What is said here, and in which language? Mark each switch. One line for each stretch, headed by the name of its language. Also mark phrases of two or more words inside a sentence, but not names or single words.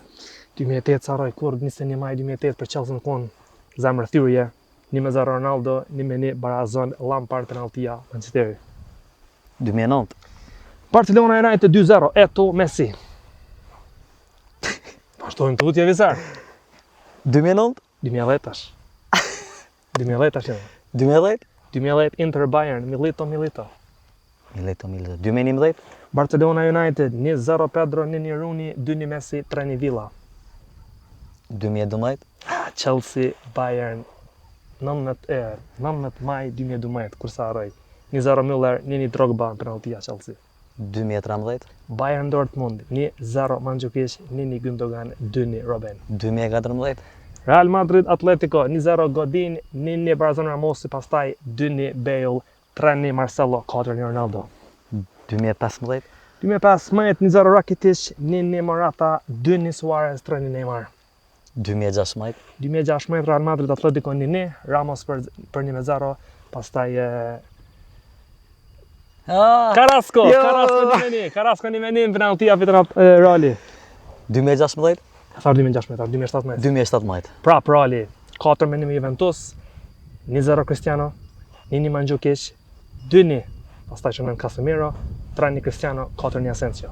Albanian: 2008 Saraj kur 21 maj 2008 për Chelsea në kon zemër thyrje, 1-0 Ronaldo, 1-1 Barazon, Lampard penaltia Manchesteri. 2009. Barcelona United 2-0, Eto'o Messi. Vazhdojmë tutje visar. 2009. 2010 tash. 2010 tash. 2010. 2010 Inter Bayern, Milito. 2011. Barcelona United 1-0 Pedro, 1-1 Rooney, 2-1 Messi, 3-1 Villa. 2012. Chelsea Bayern 19 maj 2012 kur sa harroj. 1-0 Müller, 1-1 Drogba penaltia Chelsea. 2013. Bayern Dortmund 1-0 Mandzukic, 1-1 Gündogan, 2-1 Robben. 2014. Real Madrid Atletico 1-0 Godin, 1-1 Barazon Ramosi, pastaj 2-1 Bale, 3-1 Marcelo, 4-1 Ronaldo. 2015. 2015 1-0 Rakitic, 1-1 Morata, 2-1 Suarez, 3-1 Neymar. 2016. 2016 Real Madrid Atletico 1-1, Ramos për 1-0, pastaj Carrasco 1-1, penaltia fitën Reali. 2016. Sa 2016, 2017. 2017. Prap Reali, 4-1 Juventus, 1-0 Cristiano, 1-1 Mandzukic, 2-1 pastaj shënon Casemiro, 3-1 Cristiano, 4-1 Asensio.